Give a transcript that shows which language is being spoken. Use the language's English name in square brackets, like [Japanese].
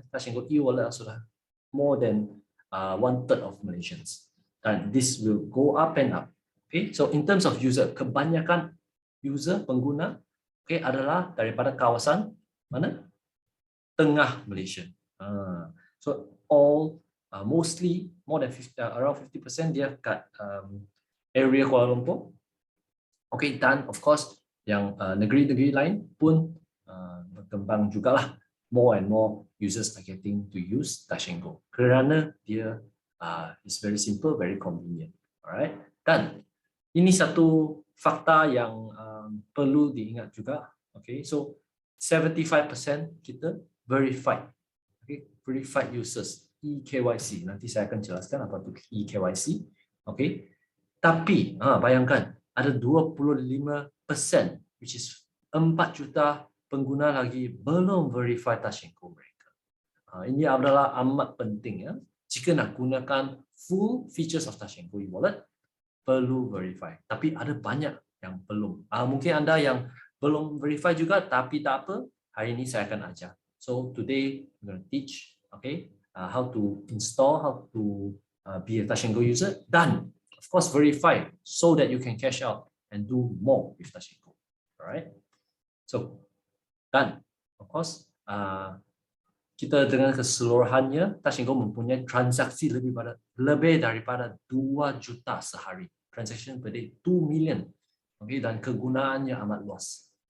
[English] Touch 'n Go e-wallet [Malay] sudah [English] more than 1/3 of Malaysians, and this will go up and up. Okay, so in terms of user, [Malay] kebanyakan user pengguna, [English] okay, [Malay] adalah daripada kawasan mana? Tengah Malaysia. [English] So mostly more than around 50% [Malay] dia kat [English] area Kuala Lumpur. [Malay] Okay, dan [English] of course [Malay] yang negeri-negeri lain pun berkembang jugalah. [English] More and more users are getting to use Touch 'n Go [Malay] kerana dia [English] is very simple, very convenient. [Malay] Alright, dan ini satu fakta yang perlu diingat juga. [English] Okay, so 75% kita verified. [Malay] Okay, [English] verified users, [Malay] EKYC. Nanti saya akan jelaskan apa itu EKYC. Okay, tapi bayangkan ada 25%, [English] which is [Malay] 4 juta pengguna lagi belum verify Touch 'n Go mereka. Ini adalah amat penting ya. Jika nak gunakan [English] full features of [Malay] Touch 'n Go e-wallet, perlu verify. Tapi ada banyak yang belum. Mungkin anda yang belum verify juga, tapi tak apa. Hari ini saya akan ajar. [English] So today I'm going to teach, okay, how to install, how to be a Touch 'n Go user, dan of course verify so that you can cash out and do more with Touch 'n Go. Alright. [Malay] So dan [English] of course [Malay] kita dengan keseluruhannya, Touch 'n Go mempunyai transaksi lebih daripada 2 juta sehari. [English] Transaction per day 2 million. [Malay] Okay, dan kegunaannya amat luas.